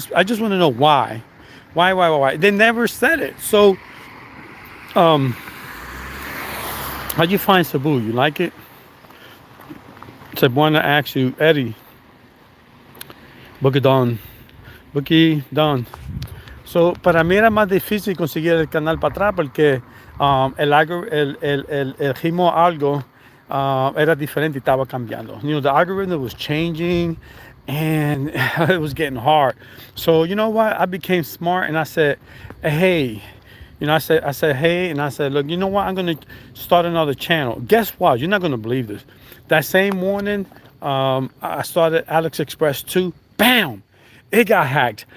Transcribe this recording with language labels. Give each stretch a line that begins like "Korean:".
English: I just want to know why. Why? They never said it. So, how'd you find Cebu? You like it? So I want to ask you, Eddie, Bookie Don. Bookie Don.
Spanish: So, para mí era más difícil conseguir el canal para atrás porque el ritmo algo era diferente y estaba cambiando.
English: The algorithm was changing and it was getting hard. So, you know what? I became smart and I said, hey, I said, hey, and I said, look, you know what? I'm going to start another channel. Guess what? You're not going to believe this. That same morning, I started Alex Express 2. Bam! It got hacked.